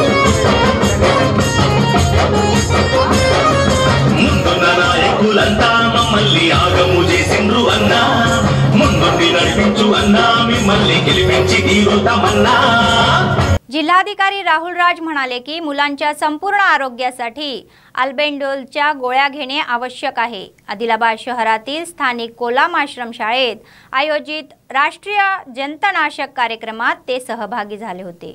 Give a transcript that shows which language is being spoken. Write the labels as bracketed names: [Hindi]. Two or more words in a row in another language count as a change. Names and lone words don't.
[Telugu] ముందున్న నాయకులంతా మమ్మల్ని ఆగము చేసిండ్రు అన్నా. ముందుండి నడిపించు అన్నా, మిమ్మల్ని గెలిపించి తీరుతామన్నా. [Marathi] जिल्हाधिकारी राहुल राज म्हणाले की मुलांच्या संपूर्ण आरोग्यासाठी अल्बेंडोलच्या गोळ्या घेणे आवश्यक आहे. आदिलाबाद शहरातील स्थानिक कोलाम आश्रमशाळेत आयोजित राष्ट्रीय जंतनाशक कार्यक्रमात ते सहभागी झाले होते.